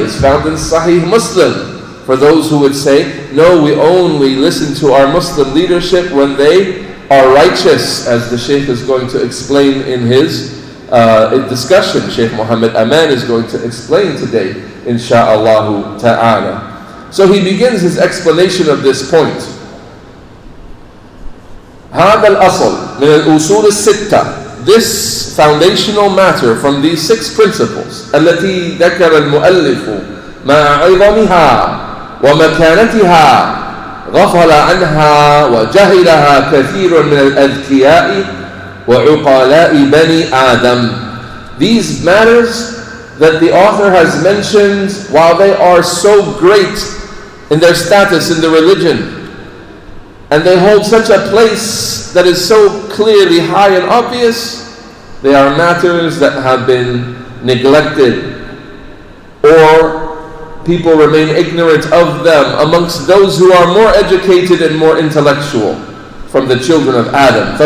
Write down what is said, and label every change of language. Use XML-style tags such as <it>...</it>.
<en>It's found in Sahih Muslim. For those who would say, no, we only listen to our Muslim leadership when they are righteous, as the Shaykh is going to explain in his discussion. Shaykh Muhammad Aman is going to explain today, insha'Allah ta'ala. So he begins his explanation of this point.</en> <ar>هذا الأصل من الأصول الستة.</ar> <en>This foundational matter from these 6 principles</en> <ar>التي ذكر المؤلف مع عظمها ومكانتها غفل عنها وجهلها كثير من الأذكياء وعقلاء بني آدم.</ar> <en>These matters that the author has mentioned, while they are so great in their status in the religion, and they hold such a place that is so clearly high and obvious, they are matters that have been neglected, or people remain ignorant of them amongst those who are more educated and more intellectual from the children of Adam.</en>